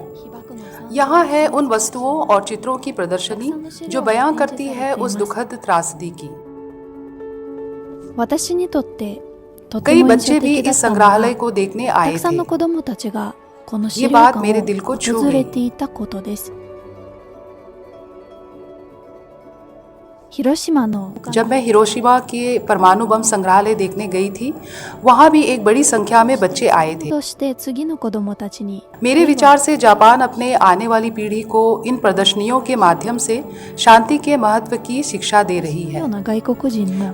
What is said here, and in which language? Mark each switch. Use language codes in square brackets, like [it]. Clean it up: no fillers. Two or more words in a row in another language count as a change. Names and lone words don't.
[hi] यहाँ है उन वस्तुओं और चित्रों की प्रदर्शनी जो बयां करती है उस दुखद त्रासदी की। [ja] 私にとってとて [hi] कई [ja] も印 [hi] बच्चे [ja] 象 [hi] भी [ja] 的だっ [hi] इस [ja] たの [hi] संग्रहालय [ja] は [hi] को देखने [ja] た [hi] आए [ja] くさん [hi] थे। [ja] の子どもたちがこの資 [hi] ये [ja] 料 [hi] बात [ja] 館 [hi] मेरे दिल को [ja] を [hi] छू [ja] 訪れ [hi] गई। [ja] ていたことです。広島の [hi] जब मैं हिरोशिमा के परमाणु बम संग्रहालय देखने गई थी, वहाँ भी एक बड़ी संख्या में बच्चे आए थे। [ja] として次の子どもたちに [hi] मेरे विचार से जापान अपने आने वाली पीढ़ी को इन प्रदर्शनियों के माध्यम से शांति के महत्व की शिक्षा दे रही [ja] よ [hi] है। [ja] うな外国人も